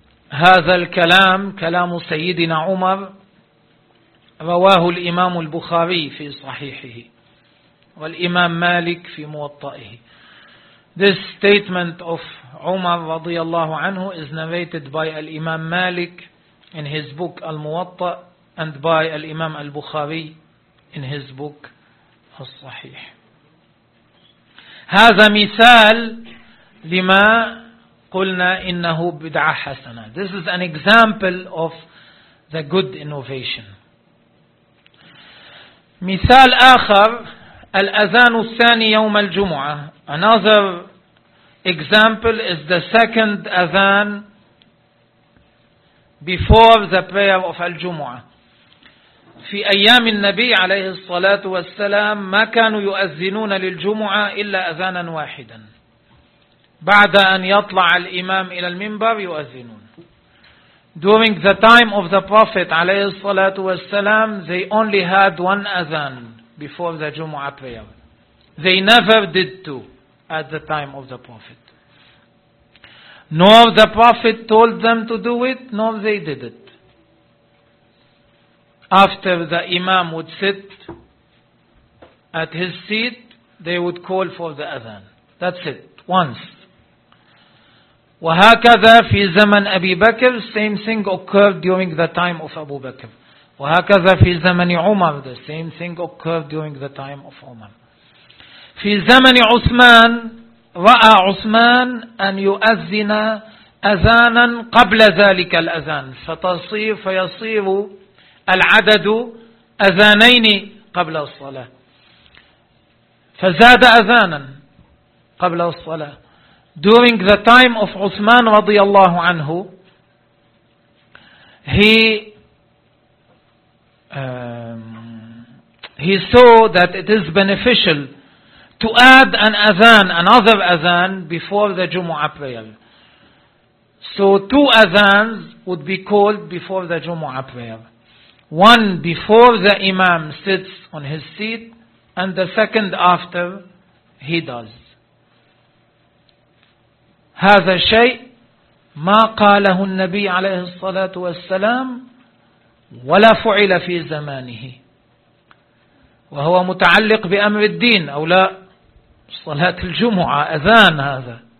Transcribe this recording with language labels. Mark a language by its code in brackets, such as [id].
[ar] هذا الكلام كلام سيدنا عمر رواه الإمام البخاري في صحيحه والإمام مالك في موطئه. [en] This statement of Umar [ar] رضي الله عنه [en] is narrated by الإمام مالك in his book الموطأ and by الإمام البخاري in his book الصحيح. [ar] هذا مثال لما قلنا إنه بدعة حسنة. [en] This is an example of the good innovation. [ar] مثال آخر, الأذان الثاني يوم الجمعة. [en] Another example is the second أذان before the prayer of الجمعة. [ar] في أيام النبي عليه الصلاة والسلام ما كانوا يؤذنون للجمعة إلا أذانا واحدا, بعد أن يطلع الإمام إلى المنبر يؤذنون. [en] During the time of the Prophet [ar] عليه الصلاة والسلام, [en] they only had one أذان before the جمعة prayer. They never did two at the time of the Prophet. Nor the Prophet told them to do it, nor they did it. After the imam would sit at his seat, they would call for the adhan. That's it, once. [ar] وَهَكَذَا فِي زَمَنْ أَبِي بَكْرٍ, [en] same thing occurred during the time of Abu Bakr. [ar] وَهَكَذَا فِي زَمَنِ عُمَرٍ, [en] the same thing occurred during the time of Umar. [ar] فِي زَمَنِ عُثْمَانِ, رَأَى عُثْمَانِ أَنْ يُؤَذِّنَ أَذَانًا قَبْلَ ذَلِكَ الْأَذَانِ, فَتَصِيرُ فَيَصِيرُ العدد أذانين قبل الصلاة, فزاد أذانا قبل الصلاة. [en] During the time of عثمان [ar] رضي الله عنه, [en] he saw that it is beneficial to add an أذان, another أذان before the Jumu'ah prayer. So two أذانs would be called before the Jumu'ah prayer. One before the imam sits on his seat, and the second after he does. [ar] هذا شيء ما قاله النبي عليه الصلاة والسلام ولا فعل في زمانه, وهو متعلق بأمر الدين أو لا, صلاة الجمعة أذان هذا.